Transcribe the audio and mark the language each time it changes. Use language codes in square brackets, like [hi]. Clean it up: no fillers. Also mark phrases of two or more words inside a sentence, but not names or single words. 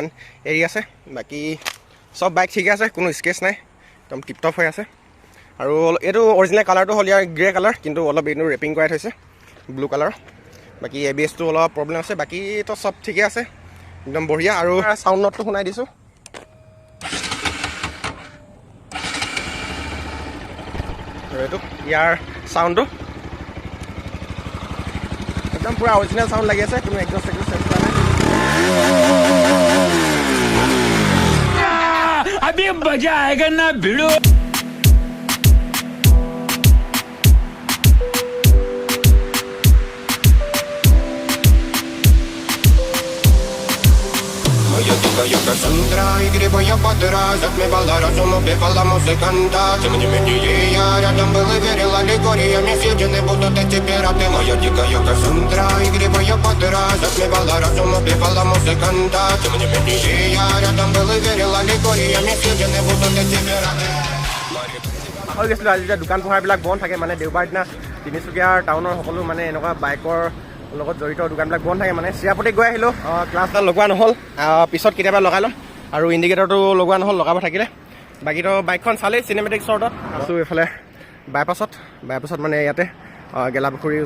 [as] এৰি আছে বাকি সব বাইক ঠিকে আছে কোনো স্কেচ নাই একদম টিপ টপ হৈ আছে আৰু এটো অৰিজিনেল কালাৰটো হল ইয়াৰ গ্ৰে কালাৰ কিন্তু অলপ এনো ৰেপিং কৰাই থৈছে ব্লু কালাৰ বাকি এবিএছ টো অলপ প্ৰবলেম আছে বাকি তো সব ঠিকে আছে একদম বঢ়িয়া আৰু সাউন্ড নটটো শুনাই দিছো এইটো ইয়াৰ সাউন্ডটো একদম পুৰা অৰিজিনেল সাউন্ড লাগি আছে কোনো একজষ্ট চেঞ্জ কৰা নাই [hi] अभी मजा आएगा ना भिड़ो [ru] Моя дикая Кассандра, игривая подра затмевала разум, убивала музыканта. Тем не менее я рядом был и верил аллегориями съедены будут эти пираты. Моя дикая Кассандра, игривая подра затмевала разум, убивала музыканта. Тем не менее я рядом был и верил аллегориями съедены будут эти пираты. [as] হৈ গৈছিলোঁ আজি দোকান পোহাৰবিলাক বন্ধ থাকে মানে দেওবাৰ দিনা তিনিচুকীয়াৰ টাউনৰ সকলো মানে এনেকুৱা বাইকৰ লগত জড়িত দোকানবিলাক বন্ধ থাকে মানে চিৰাপতি গৈ আহিলোঁ ক্লাছডাল লগোৱা নহ'ল পিছত কেতিয়াবা লগাই ল'ম আৰু ইণ্ডিকেটৰটো লগোৱা নহ'ল লগাব থাকিলে বাকীতো বাইকখন চালেই চিনেমেটিক শ্বৰ্টত আছোঁ এইফালে বাইপাছত মানে ইয়াতে গেলাপুখুৰীৰ